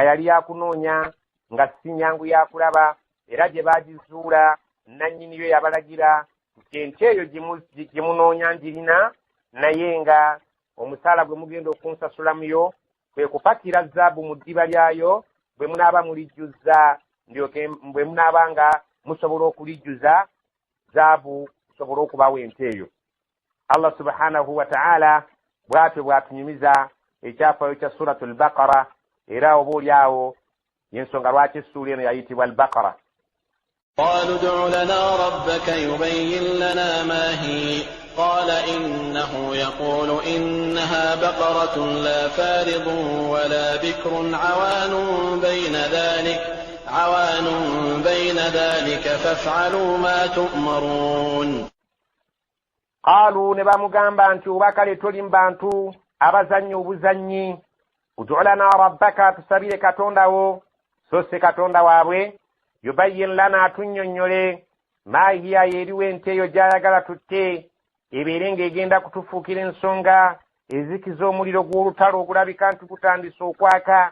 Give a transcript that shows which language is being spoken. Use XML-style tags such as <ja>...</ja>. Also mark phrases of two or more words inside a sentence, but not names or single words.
<lg>yali yakunoonya nga si nnyangu yakulaba, era gye baagizuula nannyini yo yabalagira nti ente eyo gye munoonya ngirina, naye nga omusaala gwe mugenda okunsasulamuyo kwe kupakira zaabu mu ddiba lyayo bwe munaaba mulijjuza ndyoke bwe munaaba nga musobola okulijjuza zaabu kusobola okubawo ente eyo.</lg> <ar>الله سبحانه وتعالى</ar> <lg>bw'atyo bw'atunyumiza ekyafaayo kya suratul Baqara, era oba oli awo y'ensonga lwaki essuula eno yayitibwa al-Baqara.</lg> <ar>قالوا ادع لنا ربك يبين لنا ما هي قال إنه يقول إنها بقرة لا فارض ولا بكر عوان بين ذلك فافعلوا ما تؤمرون.</ar> <lg>قالوا نبامugamba nti oba kale toli mu bantu abazannyi obuzannyi,</lg> <ar>ادع لنا ربك,</ar> <lg>tusabire katondawo so si katonda waabwe,</lg> <ar>يبين لنا</ar> <lg>atunnyonnyole</lg> <ar>ما هي</ar> <lg>yeriwo ente eyo gy'ayagala tutte ebeere ng'egenda kutufuukira ensonga ezikiza omuliro gw'olutalo ogulabika nti gutandise okwaka.</lg>